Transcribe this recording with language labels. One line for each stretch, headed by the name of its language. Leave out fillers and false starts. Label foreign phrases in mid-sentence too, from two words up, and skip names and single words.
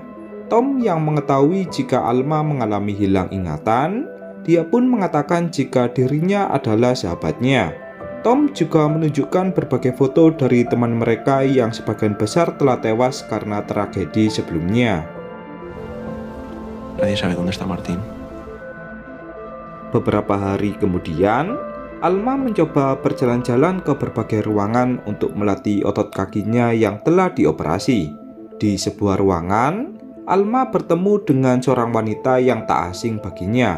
Indonesian: Tom yang mengetahui jika Alma mengalami hilang ingatan, dia pun mengatakan jika dirinya adalah sahabatnya. Tom juga menunjukkan berbagai foto dari teman mereka yang sebagian besar telah tewas karena tragedi sebelumnya.
Spanish: Nadie sabe dónde está Martín.
Indonesian: Beberapa hari kemudian, Alma mencoba berjalan-jalan ke berbagai ruangan untuk melatih otot kakinya yang telah dioperasi. Di sebuah ruangan, Alma bertemu dengan seorang wanita yang tak asing baginya.